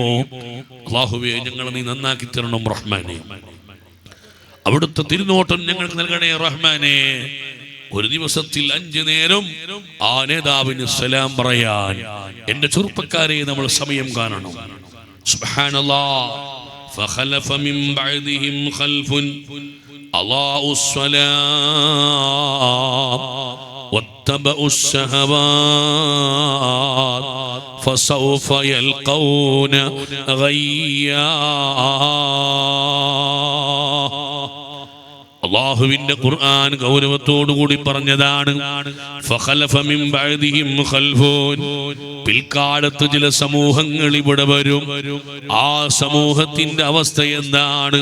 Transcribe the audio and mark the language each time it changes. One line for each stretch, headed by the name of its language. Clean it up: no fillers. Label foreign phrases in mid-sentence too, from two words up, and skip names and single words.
Malayalam: അല്ലാഹുവേ, ഞങ്ങളെ നീ നന്നാക്കി തരണം റഹ്മാനെ. അവിടുത്തെ തിരുനോട്ടം ഞങ്ങൾക്ക് നൽകണേ റഹ്മാനെ. ഒരു ദിവസത്തിൽ 5 നേരം ആ നേതാവിന് സലാം പറയാൻ എന്റെ ചെറുപ്പക്കാരെ നമ്മൾ സമയം കാണണം. സുബ്ഹാനല്ലാഹ്.
Arabic: فخلف من بعدهم خلف أضاعوا الصلاة واتبعوا الشهوات فسوف يلقون غيا.
Malayalam: അല്ലാഹുവിന്റെ ഖുർആൻ ഗൗരവത്തോടു കൂടി പറഞ്ഞതാണ്.
Arabic: فخلف من بعدهم خلف.
Malayalam: പിൽക്കാലത്ത് ചില സമൂഹങ്ങൾ ഇവിടെ വരും. ആ സമൂഹത്തിന്റെ അവസ്ഥ എന്താണ്?